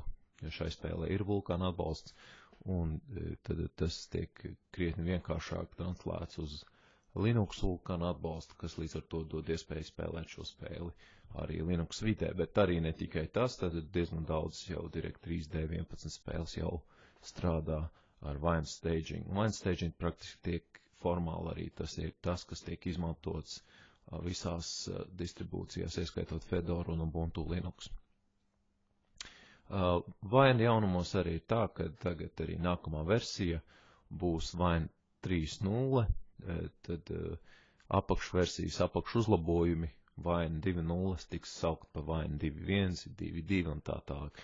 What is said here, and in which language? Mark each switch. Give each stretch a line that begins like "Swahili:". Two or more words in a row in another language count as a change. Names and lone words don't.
Latvian: jo šai spēlē ir vulkāna atbalsts, un tad tas tiek krietni vienkāršāk translēts uz Linux vulkāna atbalstu, kas līdz ar to dod iespēju spēlēt šo spēli arī Linux vidē, bet arī ne tikai tas, tad diezgan daudz jau Direct3D 11 spēles jau strādā ar Wine staging. Wine staging praktiski tiek formāli arī tas ir tas, kas tiek izmantots visās distribūcijās, ieskaitot Fedora un Ubuntu Linux. Wine jaunumos arī ir tā, ka tagad arī nākamā versija būs Wine 3.0, tad apakšversijas apakšuzlabojumi Wine 2.0 tiks saukt pa Wine 2.1, 2.2 un tā tālāk.